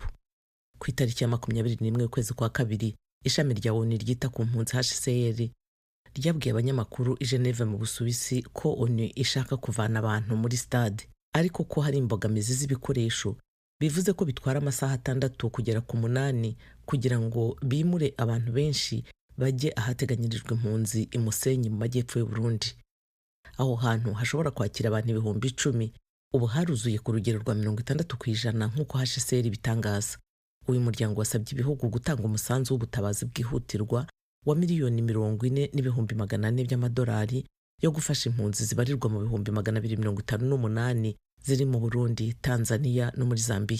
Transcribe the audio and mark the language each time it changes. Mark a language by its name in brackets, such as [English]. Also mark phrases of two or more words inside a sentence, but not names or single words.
[Kinyarwanda] Ku itariki ya 21 ukwezi kwa kabiri, ishami rya ONU ryita ku mpunzi HCR ryabwiye abanyamakuru i Geneve mu Busuwisi ko ONU ishaka kuvana abantu muri stade. ariko ko hari imbogamizi z'ibikoresho, bivuze ko bitwara amasaha 6 kugera ku 8 kugira ngo bimure abantu benshi bajye ahateganyirijwe impunzi i Musenyi mu majyepfo y'u Burundi. Aho hantu hashobora kwakira abantu 10,000, ubu haruzuye ku rugero rwa 60% nk'uko HCR bitangaza. Uyu muryango wasabye ibihugu gutanga umusanzu w'ubutabazi bwihutirwa wa miliyoni 40,400 by'amadolari yo gufasha impunzi zibarirwa mu 258 ziri mu Burundi, Tanzania no muri Zambia.